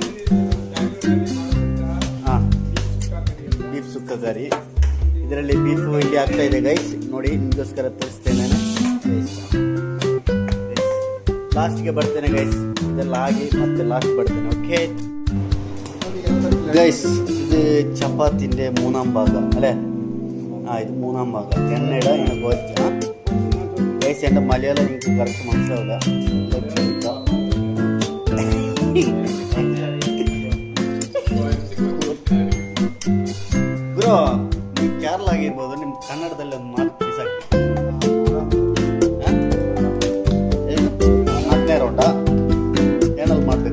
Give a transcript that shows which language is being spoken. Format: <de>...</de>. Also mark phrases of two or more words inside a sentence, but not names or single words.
<kn>ಹಾಂ, ಬೀಫ್ ಸುಕ್ಕ ಕರಿ. ಇದರಲ್ಲಿ ಬೀಫ್ ಇಲ್ಲಿ ಆಗ್ತಾ ಇದೆ ಗೈಸ್. ನೋಡಿ, ನಿಮಗೋಸ್ಕರ ತರಿಸ್ತೇನೆ ಗೈಸ್. ಲಾಸ್ಟ್ಗೆ ಬರ್ತೇನೆ ಗೈಸ್. ಇದೆಲ್ಲ ಆಗಿ ಮತ್ತೆ ಲಾಸ್ಟ್ ಬರ್ತೇನೆ.</kn> <ml>ಓಕೆ ഗൈസ്, ഇത് ചപ്പാത്തിൻ്റെ 3-ാം ഭാഗം അല്ലേ? ഇത് 3-ാം ഭാഗം. എണ്ണയുടെ ഇങ്ങനെ കുറച്ച് ഗൈസ്. എൻ്റെ മലയാളം എനിക്ക് കറക്റ്റ് മനസ്സിലാവില്ല.</ml> <kn>ಬ್ರೋ, ನೀವು ಕೇರಳ ಆಗಿರ್ಬೋದು, ನಿಮ್ಮ ಕನ್ನಡದಲ್ಲಿ ಒಂದು ಮಾತು ಬಿಸಾಕಿ. 4ನೇ ರೌಂಡಾ ಏನಲ್ಲಿ ಮಾಡಬೇಕು?</kn>